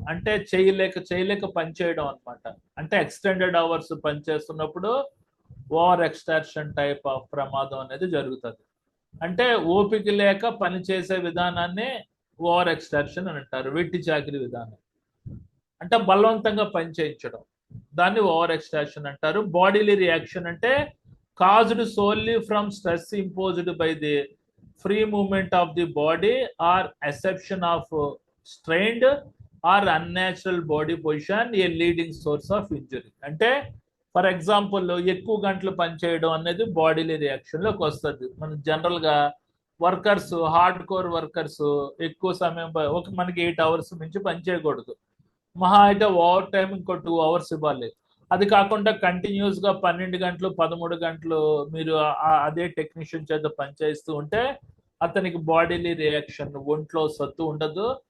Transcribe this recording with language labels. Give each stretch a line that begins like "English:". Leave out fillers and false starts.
Telugu: అంటే చేయలేక పనిచేయడం అనమాట. అంటే ఎక్స్టెండెడ్ అవర్స్ పనిచేస్తున్నప్పుడు ఓవర్ ఎక్స్టార్షన్ టైప్ ఆఫ్ ప్రమాదం అనేది జరుగుతుంది. అంటే ఓపిక లేక పనిచేసే విధానాన్ని ఓవర్ ఎక్స్టార్షన్ అని అంటారు. వెట్టి చాకిరి విధానం అంటే బలవంతంగా పనిచేయించడం, దాన్ని ఓవర్ ఎక్స్టార్షన్ అంటారు.
English: Bodily reaction అంటే caused solely from stress imposed by the free movement of the body or assumption of strained or unnatural body position, a leading source of injury.
Telugu: అంటే ఫర్ ఎగ్జాంపుల్ ఎక్కువ గంటలు పనిచేయడం అనేది bodily reaction లోకి వస్తుంది. మనం general గా వర్కర్స్, హార్డ్ కోర్ వర్కర్స్ ఎక్కువ సమయం మనకి 8 hours మించి పనిచేయకూడదు. మహా అయితే ఓవర్ టైం ఇంకో 2 hours ఇవ్వాలి. అది కాకుండా కంటిన్యూస్ గా 12 గంటలు 13 గంటలు మీరు అదే టెక్నీషియన్ చేత పనిచేస్తూ ఉంటే అతనికి బాడీలీ రియాక్షన్, ఒంట్లో సత్తు ఉండదు.